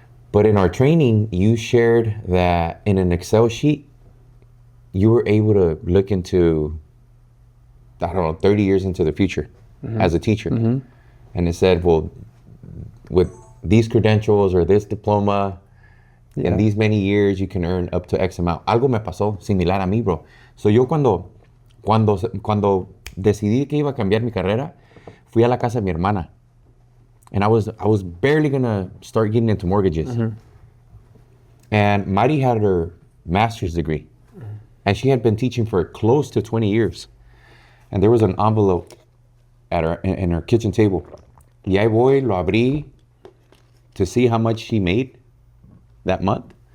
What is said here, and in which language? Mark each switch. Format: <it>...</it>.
<en>But in our training, you shared that in an Excel sheet, you were able to look into, I don't know, 30 years into the future as a teacher. Mm-hmm. And it said, well, with these credentials or this diploma, in these many years, you can earn up to X amount.</en> <es>Algo me pasó similar a mí, bro. So yo cuando decidí que iba a cambiar mi carrera, fui a la casa de mi hermana.</es> <en>And I was barely gonna start getting into mortgages. Mm-hmm. And Mari had her master's degree. Mm-hmm. And she had been teaching for close to 20 years. And there was an envelope in her kitchen table.</en> <es>Y ahí voy, lo abrí</es> <en>to see how much she made that month.</en>